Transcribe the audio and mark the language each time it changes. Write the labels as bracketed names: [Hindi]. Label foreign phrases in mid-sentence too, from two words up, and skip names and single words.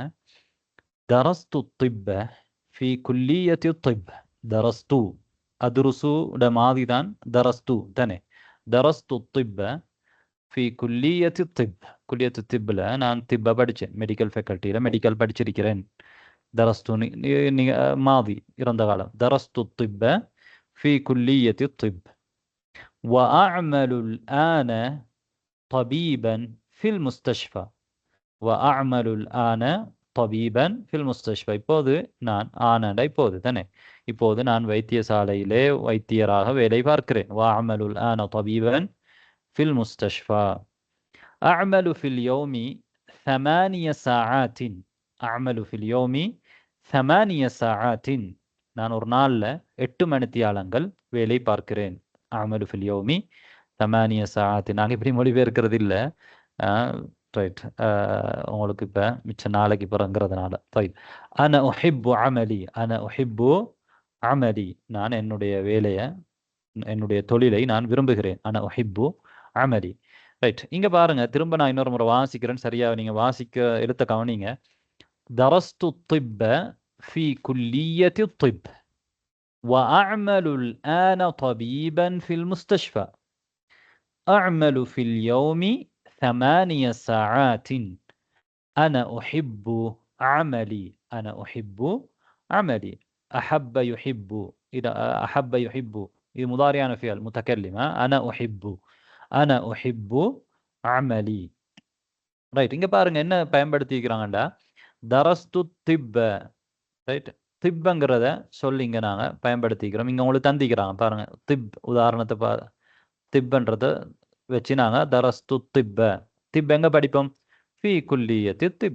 [Arabic] درست الطب في كلية الطب. درست أدرس [Tamil] மாதிரி தான் தரஸ்து தானே. [Arabic] درست الطب في كلية الطب. [Tamil] குல்லியத்து திப்பில் நான் திப்பை படித்தேன். மெடிக்கல் ஃபேக்கல்ட்டியில் மெடிக்கல் படிச்சிருக்கிறேன். [Arabic] درست ماضي [Tamil] இறந்த காலம். [Arabic] درست الطب في كلية الطب وأعمل الآن طبيبا في المستشفى. وأعمل الآن طبيبا في المستشفى. [Tamil] இப்போது நான் ஆனண்டா இப்போது தானே. இப்போது நான் வைத்தியசாலையிலே வைத்தியராக வேலை பார்க்கிறேன். [Arabic] وأعمل الآن طبيبا في المستشفى. أعمل في اليوم 8 ساعات. أعمل في اليوم 8 ساعات. [Tamil] நான் ஒரு நாளில் 8 மணித்தியாலங்கள் வேலை பார்க்கிறேன். [Arabic] أعمل في اليوم 8 ساعات. [Tamil] நாங்கள் இப்படி மொழிபெயர்க்கிறது இல்லை. ரைட், உங்களுக்கு இப்போ மிச்ச நாளைக்கு பிறங்கிறதுனால. ரைட், [Arabic] أنا أحب عملي. أنا أحب عملي. [Tamil] நான் என்னுடைய வேலையை என்னுடைய தொழிலை நான் விரும்புகிறேன். [Arabic] أنا أحب عملي. [Tamil] ரைட், இங்கே பாருங்க. திரும்ப நான் இன்னொரு முறை வாசிக்கிறேன். சரியாக நீங்கள் வாசிக்க எழுத்த கவனிங்க. [Arabic] درست الطب في كلية الطب وأعمل الآن طبيبا في المستشفى. أعمل في اليوم 8 ساعات. أنا أحب عملي. أنا أحب عملي. أحب يحب. إذا أحب يحب إذا مضارع فعل المتكلم. أنا أحب. أنا أحب عملي. [Tamil] ரைட், இங்கே பாருங்க என்ன பயன்படுத்திக்கிறாங்கண்டா [Arabic] درست الطب. [Tamil] ரைட், திப்பங்கிறத சொல்லிங்க நாங்கள் பயன்படுத்திக்கிறோம். இங்கே உங்களுக்கு தந்திக்கிறாங்க பாருங்க. திப் உதாரணத்தை திப்பன்றத வச்சு நாங்கள் [Arabic] درست الطب. [Tamil] திப் எங்கே படிப்போம்? [Arabic] في كلية الطب.